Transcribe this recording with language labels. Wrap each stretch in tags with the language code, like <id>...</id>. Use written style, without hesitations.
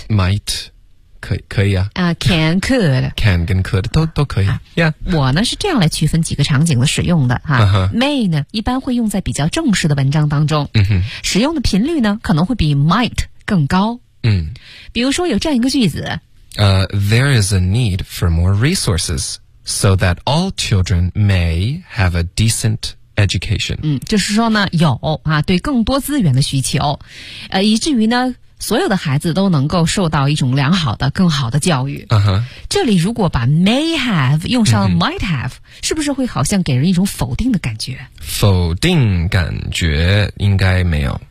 <zh>might。 可以啊。</zh> <en>can, could.</en> <zh>Can 跟 could 都可以。Yeah. 我呢是这样来区分几个场景的使用的。May 呢一般会用在比较正式的文章当中。使用的频率呢可能会比 might 更高。比如说有这样一个句子。</zh> <en>There is a need for more resources so that all children may have a decent education.</en> <zh>就是说呢有啊对更多资源的需求。以至于呢所有的孩子都能够受到一种良好的更好的教育。这里如果把 may have 用上 might have，是不是会好像给人一种否定的感觉？否定感觉应该没有。</zh>